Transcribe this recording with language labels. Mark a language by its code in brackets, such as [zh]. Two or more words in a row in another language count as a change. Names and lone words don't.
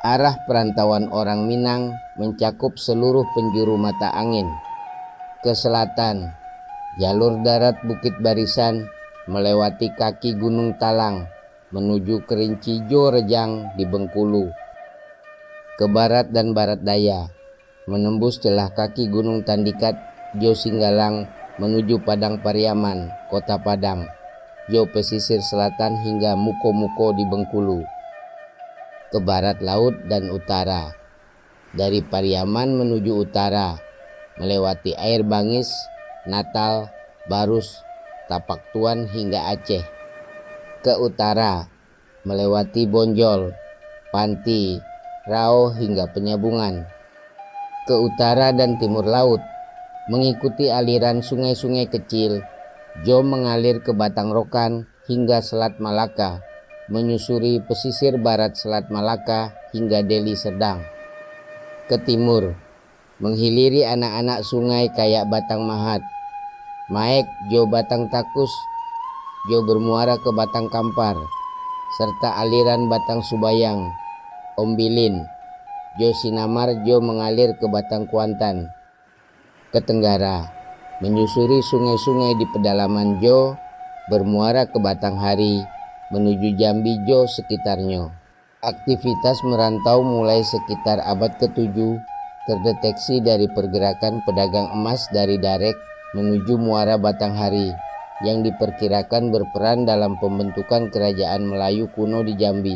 [id] Arah perantauan orang Minang mencakup seluruh penjuru mata angin. Ke selatan, jalur darat Bukit Barisan melewati kaki Gunung Talang menuju Kerinci Jo Rejang di Bengkulu. Ke barat dan barat daya, menembus celah kaki Gunung Tandikat Jo Singgalang menuju Padang Pariaman, Kota Padang, Jo pesisir selatan hingga Muko-Muko di Bengkulu. Ke barat laut dan utara, dari Pariaman menuju utara, melewati Air Bangis, Natal, Barus, Tapak Tuan hingga Aceh. Ke utara, melewati Bonjol, Panti, Rao hingga Penyabungan. Ke utara dan timur laut, mengikuti aliran sungai-sungai kecil, Jo mengalir ke Batang Rokan hingga Selat Malaka, menyusuri pesisir barat Selat Malaka hingga Deli Serdang. Ke timur, menghiliri anak-anak sungai kayak Batang Mahat, Maek Jo Batang Takus, Jo bermuara ke Batang Kampar, serta aliran Batang Subayang, Ombilin, Jo Sinamar Jo mengalir ke Batang Kuantan. Ke tenggara, menyusuri sungai-sungai di pedalaman Jo, bermuara ke Batang Hari, menuju Jambi Jo sekitarnya. Aktivitas merantau mulai sekitar abad ke-7 terdeteksi dari pergerakan pedagang emas dari Darek menuju muara Batanghari yang diperkirakan berperan dalam pembentukan kerajaan Melayu kuno di Jambi.